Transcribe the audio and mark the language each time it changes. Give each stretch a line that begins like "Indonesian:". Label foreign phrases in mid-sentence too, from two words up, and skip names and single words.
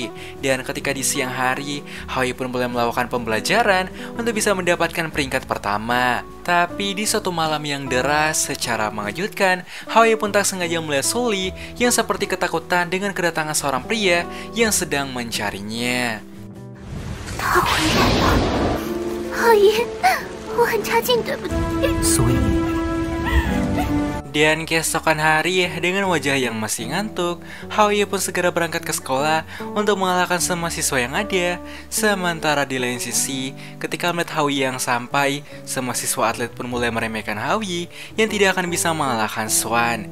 Indonesian: Dan ketika di siang hari, Haoyi pun mulai melakukan pembelajaran untuk bisa mendapatkan peringkat pertama. Tapi di suatu malam yang deras, secara mengejutkan, Haoyi pun tak sengaja melihat Sully yang seperti ketakutan dengan kedatangan seorang pria yang sedang mencarinya.
Chinese: 他回来了，浩一，我很差劲，对不对？所以
Indonesian: Dan keesokan hari, dengan wajah yang masih ngantuk, Haoye pun segera berangkat ke sekolah untuk mengalahkan semua siswa yang ada. Sementara di lain sisi, ketika melihat Haoye yang sampai, semua siswa atlet pun mulai meremehkan Haoye yang tidak akan bisa mengalahkan Swan.